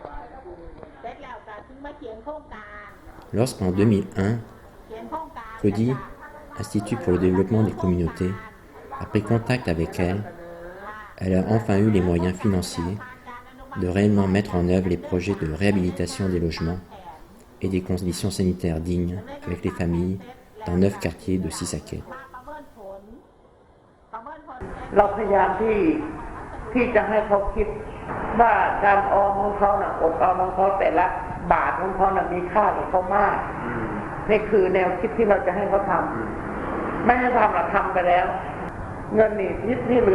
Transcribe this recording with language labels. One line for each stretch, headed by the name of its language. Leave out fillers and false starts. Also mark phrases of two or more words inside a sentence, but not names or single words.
French: Lorsqu'en 2001, CODI, Institut pour le développement des communautés, a pris contact avec elle, elle a enfin eu les moyens financiers de réellement mettre en œuvre les projets de réhabilitation des logements et des conditions sanitaires dignes avec les familles dans 9 quartiers de Sisaket.
Thai: เราพยายามที่จะให้เขาคิดว่าการออมของเขาน่ะอดออมของเขาแต่ละบาทของเขาน่ะมีค่ากับเขามากนี่คือแนวคิดที่เราจะให้เขาทำไม่ให้ทำหรอกทำไปแล้วเงินนี่ที่เหลือ